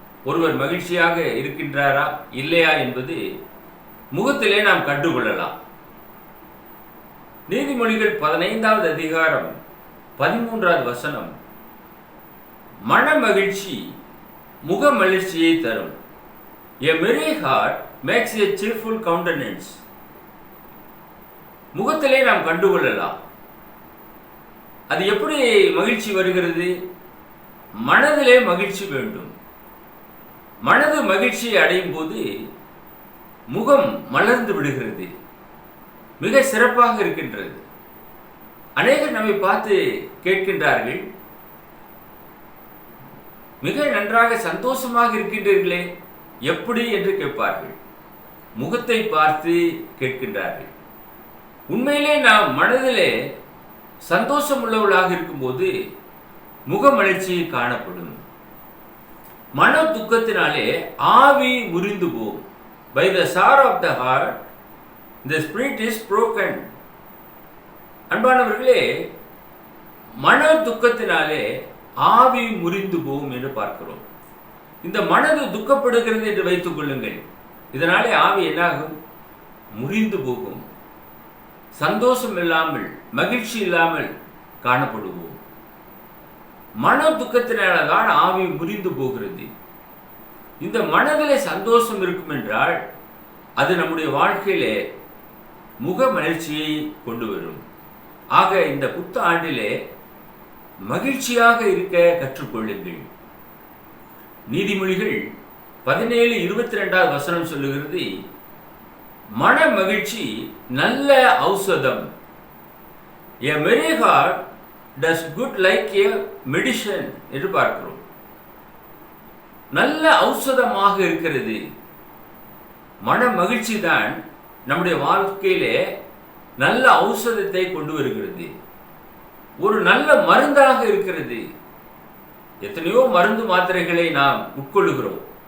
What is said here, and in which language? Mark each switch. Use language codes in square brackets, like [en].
[ta] ஒருவர் மகிழ்ச்சியாக இருக்கின்றாரா இல்லையா என்பது முகத்திலே நாம் கண்டுகொள்ளலாம். நீதிமொழிகள் 15வது அதிகாரம் 13வது வசனம், மன மகிழ்ச்சி முக மகிழ்ச்சியை தரும். [en] A merry heart makes a cheerful countenance. [ta] முகத்திலே நாம் கண்டுகொள்ளலாம். அது எப்படி மகிழ்ச்சி வருகிறது? மனதிலே மகிழ்ச்சி வேண்டும். மனது மகிழ்ச்சியை அடையும் போது முகம் மலர்ந்து விடுகிறது, மிக சிறப்பாக இருக்கின்றது. அநேகர் நம்மை பார்த்து கேட்கின்றார்கள், மிக நன்றாக சந்தோஷமாக இருக்கின்றீர்களே, எப்படி என்று கேட்பார்கள். முகத்தை பார்த்து கேட்கின்றார்கள். உண்மையிலே நாம் மனதிலே சந்தோஷம் உள்ளவர்களாக இருக்கும்போது முகமலர்ச்சி காணப்படும். மன துக்கத்தினாலே ஆவி முறிந்து போகும். [en] By the sorrow of the heart the spirit is broken. [ta] அன்பானவர்களே, மன துக்கத்தினாலே ஆவி முறிந்து போகும் என்று பார்க்கிறோம். இந்த மனது துக்கப்படுகிறது என்று வைத்துக் கொள்ளுங்கள். இதனாலே ஆவி என்னாகும்? முறிந்து போகும். சந்தோஷம் இல்லாமல், மகிழ்ச்சி இல்லாமல் காணப்படுவோம். மன துக்கத்தினால்தான் ஆவி முறிந்து போகிறது. இந்த மனதிலே சந்தோஷம் இருக்கும் என்றால் அது நம்முடைய வாழ்க்கையிலே முக மலர்ச்சியை கொண்டு வரும். ஆக இந்த புத்த ஆண்டிலே மகிழ்ச்சியாக இருக்க கற்றுக்கொள்ளுங்கள். நீதிமொழிகள் 17:22 வசனம் சொல்லுகிறது, மன மகிழ்ச்சி நல்ல ஔஷதம், [en] A merry heart does good like a medicine [ta] என்று பார்க்கிறோம். நல்ல ஔஷதமாக இருக்கிறது. மன மகிழ்ச்சி தான் நம்முடைய வாழ்க்கையிலே நல்ல ஔஷதத்தை கொண்டு வருகிறது. ஒரு நல்ல மருந்தாக இருக்கிறது. எத்தனையோ மருந்து மாத்திரைகளை நாம் உட்கொள்ளுகிறோம்.